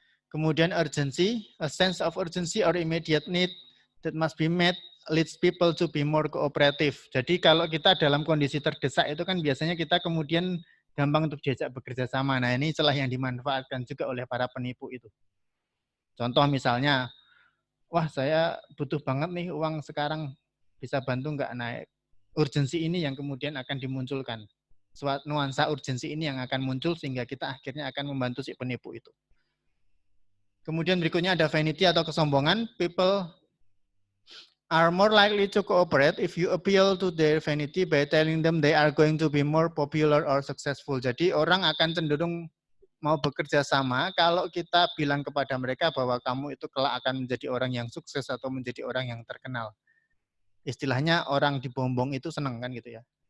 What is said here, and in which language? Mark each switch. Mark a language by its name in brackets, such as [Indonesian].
[Indonesian] Kemudian [English] urgency, a sense of urgency or immediate need that must be met leads people to be more cooperative. [Indonesian] Jadi kalau kita dalam kondisi terdesak itu kan biasanya kita kemudian gampang untuk diajak bekerja sama. Nah, ini celah yang dimanfaatkan juga oleh para penipu itu. Contoh misalnya, wah saya butuh banget nih uang sekarang, bisa bantu nggak? Nah, urgensi ini yang kemudian akan dimunculkan. Suatu nuansa urgensi ini yang akan muncul sehingga kita akhirnya akan membantu si penipu itu. Kemudian berikutnya ada vanity atau kesombongan. [English] People are more likely to cooperate if you appeal to their vanity by telling them they are going to be more popular or successful. [Indonesian] Jadi orang akan cenderung mau bekerja sama kalau kita bilang kepada mereka bahwa kamu itu kelak akan menjadi orang yang sukses atau menjadi orang yang terkenal. istilahnya orang dibombong itu seneng kan gitu ya.